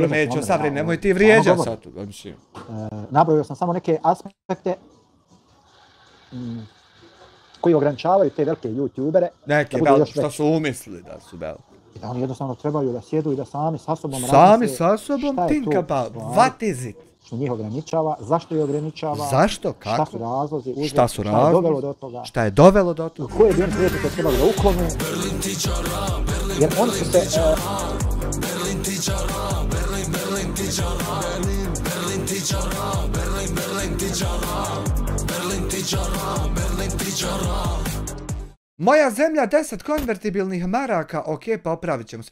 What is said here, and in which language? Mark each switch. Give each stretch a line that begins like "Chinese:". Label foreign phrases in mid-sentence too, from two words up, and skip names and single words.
Bosnian: Pa dobro, neću sad vrijeđati, nemoj ti vrijeđati sad. Nabrojio sam samo neke aspekte koji ograničavaju te velike youtubere. Neke, što su umislili da su veliki. I da oni jednostavno trebaju da sjedu i da sami sa sobom sami sa sobom
English: think about what is it?
Bosnian: što njih ograničava, zašto je ograničava, Zašto? šta Kako? su razlozi, uzrok, Šta su šta je dovelo razlozi? do toga, Šta je dovelo do toga? koje bi oni prijetike trebali da uklone, jer oni su se... Moja zemlja 10 konvertibilnih maraka, ok, pa opravit ćemo se.